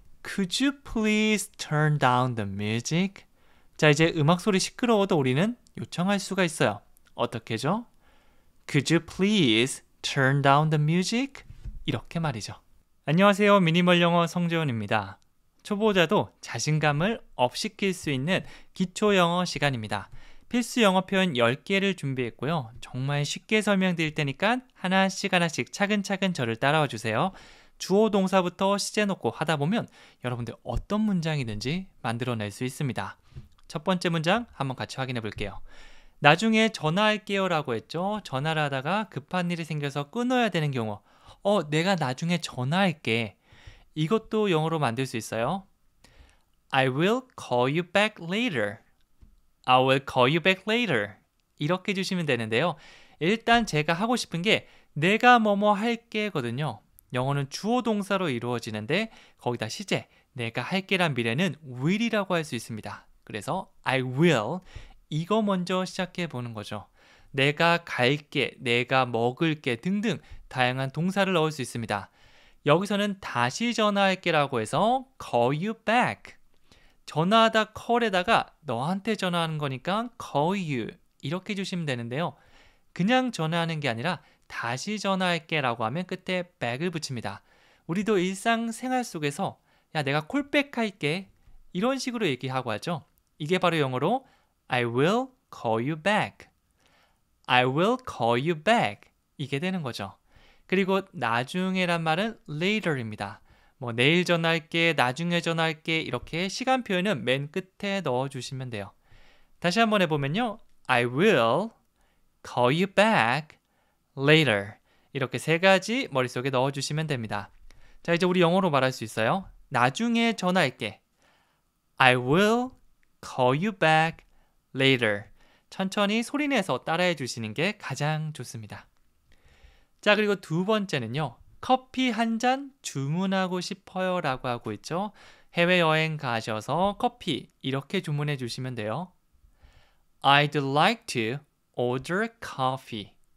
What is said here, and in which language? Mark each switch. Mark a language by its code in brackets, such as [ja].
[en] Could you please turn down the music? [ko] 자, 이제 음악 소리 시끄러워도 우리는 요청할 수가 있어요. 어떻게죠? [en] Could you please turn down the music? [ko] 이렇게 말이죠. 안녕하세요. 미니멀 영어 성재원입니다. 초보자도 자신감을 업시킬 수 있는 기초 영어 시간입니다. 필수 영어 표현 10개를 준비했고요. 정말 쉽게 설명드릴 테니까 하나씩 차근차근 저를 따라와 주세요. 주어 동사부터 시제 놓고 하다 보면 여러분들 어떤 문장이든지 만들어낼 수 있습니다. 첫 번째 문장 한번 같이 확인해 볼게요. 나중에 전화할게요 라고 했죠. 전화를 하다가 급한 일이 생겨서 끊어야 되는 경우 내가 나중에 전화할게. 이것도 영어로 만들 수 있어요. [en] I will call you back later. I will call you back later. [ko] 이렇게 해주시면 되는데요. 일단 제가 하고 싶은 게 내가 뭐뭐 할게거든요. 영어는 주어 동사로 이루어지는데 거기다 시제, 내가 할게란 미래는 will이라고 할 수 있습니다. 그래서 [en] I will [ko] 이거 먼저 시작해 보는 거죠. 내가 갈게, 내가 먹을게 등등 다양한 동사를 넣을 수 있습니다. 여기서는 다시 전화할게 라고 해서 [en] call you back. [ko] 전화하다 call에다가 너한테 전화하는 거니까 [en] call you [ko] 이렇게 해주시면 되는데요. 그냥 전화하는 게 아니라 다시 전화할게 라고 하면 끝에 back을 붙입니다. 우리도 일상생활 속에서 야 내가 콜백 할게 이런 식으로 얘기하고 하죠. 이게 바로 영어로 [en] I will call you back. I will call you back. [ko] 이게 되는 거죠. 그리고 나중에란 말은 later입니다. 뭐 내일 전화할게, 나중에 전화할게 이렇게 시간 표현은 맨 끝에 넣어주시면 돼요. 다시 한번 해보면요. [en] I will call you back later. [ko] 이렇게 세 가지 머릿속에 넣어주시면 됩니다. 자, 이제 우리 영어로 말할 수 있어요. 나중에 전화할게. [en] I will call you back later. [ko] 천천히 소리내서 따라해 주시는 게 가장 좋습니다. 자, 그리고 두 번째는요. 커피 한 잔 주문하고 싶어요 라고 하고 있죠. 해외여행 가셔서 커피 이렇게 주문해 주시면 돼요. [en] I'd like to order coffee.